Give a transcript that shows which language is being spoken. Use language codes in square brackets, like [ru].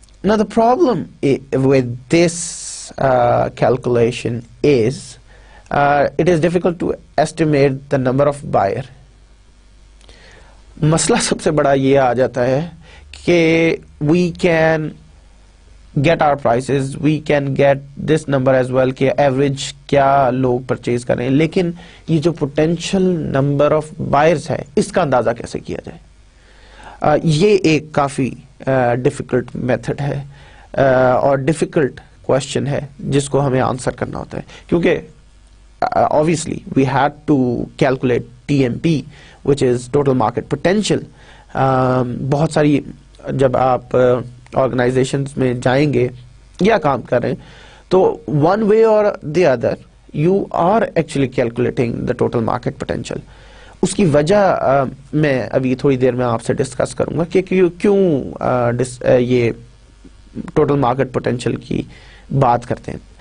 [en] Now the problem with this calculation is it is difficult to estimate the number of buyer. [ur] مسئلہ سب سے بڑا یہ آ جاتا ہے کہ [en] we can get our prices, we can get this number as well [ur] کہ average کیا لوگ پرچیز کریں, لیکن یہ جو potential number of buyers ہے اس کا اندازہ کیسے کیا جائے. یہ ایک کافی difficult method ہے اور difficult question ہے جس کو ہمیں آنسر کرنا ہوتا ہے کیونکہ [en] obviously we had to calculate TMP which is total market potential. [ur] بہت ساری جب آپ آرگنائزیشنز میں جائیں گے یا کام کریں تو [en] one way or the other you are actually calculating the total market potential. [ur] اس کی وجہ میں ابھی تھوڑی دیر میں آپ سے ڈسکس کروں گا کہ کیوں یہ ٹوٹل مارکیٹ پوٹینشیل کی بات کرتے ہیں.